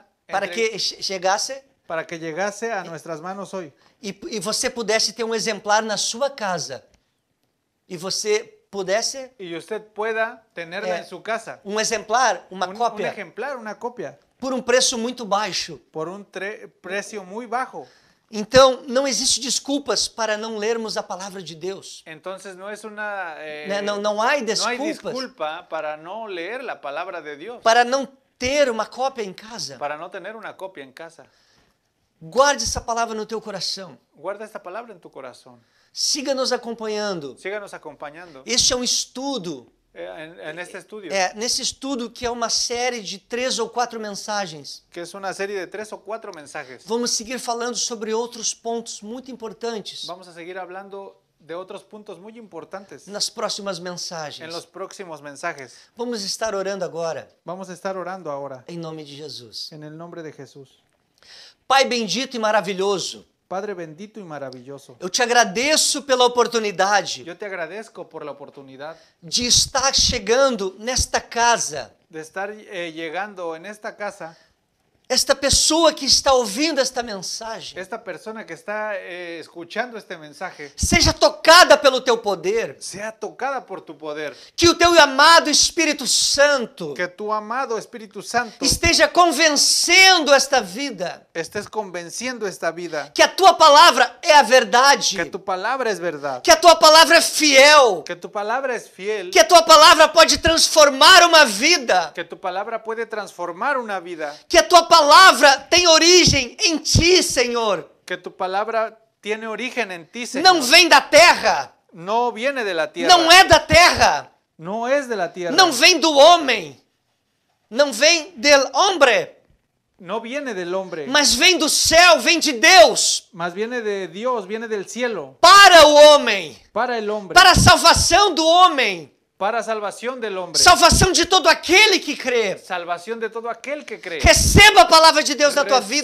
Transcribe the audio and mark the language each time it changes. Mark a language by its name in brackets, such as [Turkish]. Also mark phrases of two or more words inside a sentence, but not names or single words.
[Portuguese] para entre- que chegasse [Spanish] para que llegase a nuestras manos hoy. [Portuguese] e você pudesse ter um exemplar na sua casa e você pudesse [Spanish] Y usted pueda tenerla Eh, en su casa. [Portuguese] um exemplar, uma [Spanish] Un [Portuguese] cópia, [Spanish] ejemplar, una copia, [Portuguese] por um preço muito baixo. [Spanish] por un precio muy bajo. [Portuguese] Então, não existe desculpas para não lermos a palavra de Deus. [Spanish] Entonces no es una... [Portuguese] Não há [Spanish] no hay [Portuguese] desculpas [Spanish] disculpa para no leer la palabra de Dios, [Portuguese] para não ter uma cópia em casa. [Spanish] para no tener una copia en casa. [Portuguese] Guarde essa palavra no teu coração. [Spanish] Guarda esta palabra en tu corazón. [Portuguese] Siga nos acompanhando. [Spanish] Síganos acompañando [Portuguese] Este é um estudo, [Spanish] en este estudio, [Portuguese] nesse estudo que é uma série de 3 ou 4 mensagens. [Spanish] que es una serie de 3 o 4 mensajes. [Portuguese] Vamos seguir falando sobre outros pontos muito importantes [Spanish] Vamos a seguir hablando de otros puntos muy importantes [Portuguese] nas próximas [Spanish] en [Portuguese] mensagens. [Spanish] los próximos mensajes. [Portuguese] Vamos estar orando agora, [Spanish] Vamos a estar orando ahora [Portuguese] em nome de Jesus. [Spanish] en el nombre de Jesús. [Portuguese] Pai bendito e maravilhoso, [Spanish] Padre bendito y maravilloso, [Portuguese] eu te agradeço pela oportunidade [Spanish] yo te agradezco por la oportunidad [Portuguese] de estar chegando nesta casa. [Spanish] de estar llegando en esta casa. [Portuguese] Esta pessoa que está ouvindo esta mensagem [Spanish] Esta persona que está escuchando este mensaje [Portuguese] seja tocada pelo teu poder, [Spanish] sea tocada por tu poder. [Portuguese] que o teu amado Espírito Santo [Spanish] Que tu amado Espíritu Santo [Portuguese] esteja convencendo esta vida, [Spanish] estés convenciendo esta vida. [Portuguese] que a tua palavra é a verdade, [Spanish] Que tu palabra es verdad. [Portuguese] que a tua palavra é fiel, [Spanish] Que tu palabra es fiel. [Portuguese] que a tua palavra pode transformar uma vida, [Spanish] Que tu palabra puede transformar una vida. [Portuguese] que a tua palavra tem origem em ti, Senhor. [Spanish] Que tu palabra tiene origen en ti, Señor. [Portuguese] Não vem da terra, [Spanish] No viene de la tierra. [Portuguese] não é da terra, [Spanish] No es de la tierra. [Portuguese] não vem do homem, não vem [Spanish] del hombre, No viene del hombre. [Portuguese] mas vem do céu, vem de Deus, [Spanish] Más viene de Dios, viene del cielo. [Portuguese] para o homem, [Spanish] Para el hombre. [Portuguese] para a salvação do homem, [Spanish] Para salvación del hombre. [Portuguese] salvação de todo aquele que crê. [Spanish] Salvación de todo aquel que cree. [Portuguese] Receba a palavra de Deus na tua [Spanish] Recibe